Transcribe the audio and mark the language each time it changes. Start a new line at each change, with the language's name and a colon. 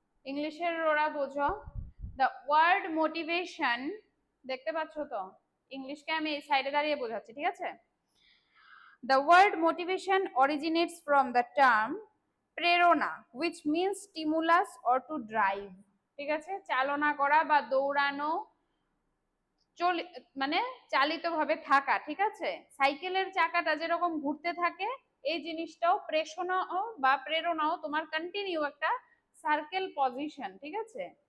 Bangla: ইংলিশের ওরা বোঝো।
English: the word motivation,
Bangla: দেখতে পাচ্ছ তো? ইংলিশকে আমি এই সাইডে দাঁড়িয়ে বোঝাচ্ছি, ঠিক আছে?
English: The word motivation originates from the term প্রেরণা, which means stimulus or to drive,
Bangla: ঠিক আছে? চালনা করা বা দৌড়ানো, মানে চালিতভাবে থাকা, ঠিক আছে? সাইকেলের চাকাটা যেরকম ঘুরতে থাকে, এই জিনিসটাও প্রেরণাও বা প্রেরণাও তোমার কন্টিনিউ একটা সার্কেল পজিশন, ঠিক আছে?